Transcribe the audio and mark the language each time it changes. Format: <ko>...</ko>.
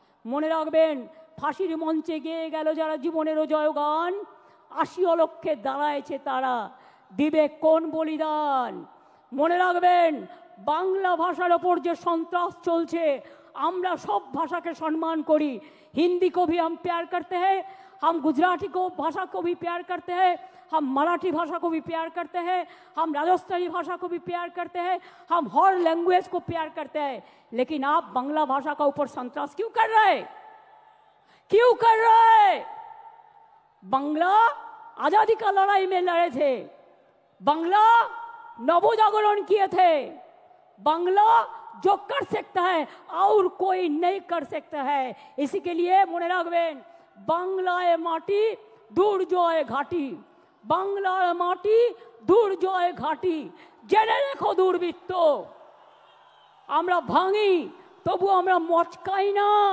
<bn>মনে রাখবেন, ফাঁসির মঞ্চে গেয়ে গেল যারা জীবনেরও জয়গান, 80 অলক্ষে দাঁড়ায়ছে তারা, দিবে কোন বলিদান। মনে রাখবেন, বাংলা ভাষার ওপর যে সন্ত্রাস চলছে, আমরা সব ভাষাকে সম্মান করি।</bn> <hi>हिंदी को भी हम प्यार करते हैं, हम गुजराती को भाषा को भी प्यार करते हैं, हम मराठी भाषा को भी प्यार करते हैं, हम राजस्थानी भाषा को भी प्यार करते हैं, हम हर लैंग्वेज को प्यार करते हैं। लेकिन आप बांग्ला भाषा का ऊपर संतरास क्यों कर रहे? क्यों कर रहे? बांग्ला आजादी का लड़ाई में लड़े थे, बांग्ला नवजागरण किए थे, बांग्ला जो कर सकता है और कोई नहीं कर सकता है। इसी के लिए</hi> <bn>মনে রাখবেন, বাংলায় মাটি দুর্জয় ঘাটি, বাংলার মাটি দুর্জয় ঘাটি। জেনে রেখো দুর্বৃত্ত, আমরা ভাঙি তবু আমরা মচকাই না।</bn>